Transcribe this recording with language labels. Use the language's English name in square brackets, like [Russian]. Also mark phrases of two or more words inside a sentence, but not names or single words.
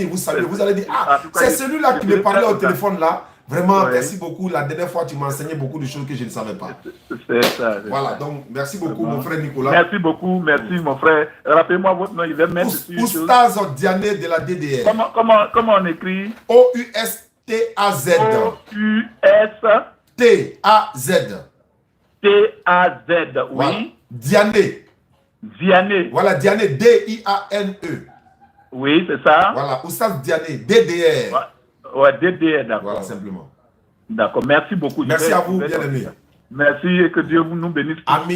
[French] Vous savez, vous allez dire, c'est celui-là qui me parlait au téléphone là. Vraiment, merci beaucoup. La dernière fois, tu m'as enseigné beaucoup de choses que je ne savais pas. C'est ça. Voilà, donc merci beaucoup, mon frère Nicolas. Merci beaucoup, merci, mon frère. Rappelez-moi votre nom, il va mettre dessus. Oustaz Diané de la DDR. Comment on écrit? O-U-S-T-A-Z. O-U-S-T-A-Z. T-A-Z, oui. Voilà. Diané. Voilà, Diané, D-I-A-N-E. Oui, c'est ça. Voilà, Oustaz Diané, DDR. Ouais, DDR, d'accord. Voilà, simplement. D'accord, merci beaucoup. Merci à vous, bien aimé. Merci et que Dieu nous bénisse. Amin.